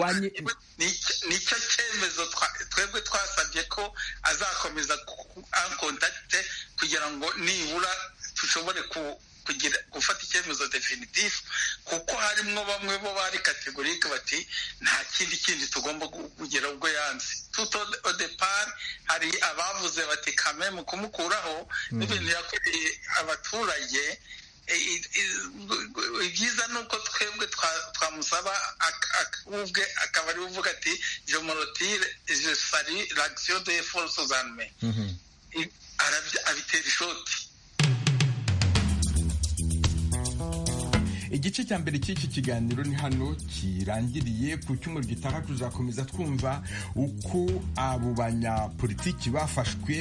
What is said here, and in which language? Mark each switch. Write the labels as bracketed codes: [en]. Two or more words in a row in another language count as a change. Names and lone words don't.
[rw] nicyo cyemezo twebwe twasabye ko azakomeza ankontakite kugira ngo nibura dushobore gufata icyemezo definitif, kuko harimo bamwe bo bari kategorike bati nta kindi tugomba kugera ubwo yanze. tuto [fr] au départ [rw] hari abavuze bati kameme kumukuraho n'ibintu yakoreye abaturage. ibyiza ni uko twebwe twamusaba ubwe akaba ari uvuga ati [fr] je me retire, je salue l'action des forces armées. [rw] abitera ishoti. igice cya mbere cy'iki kiganiro ni hano kirangiriye. Ku cyumweru gitaha tuzakomeza twumva uko abo banyapolitiki bafashwe.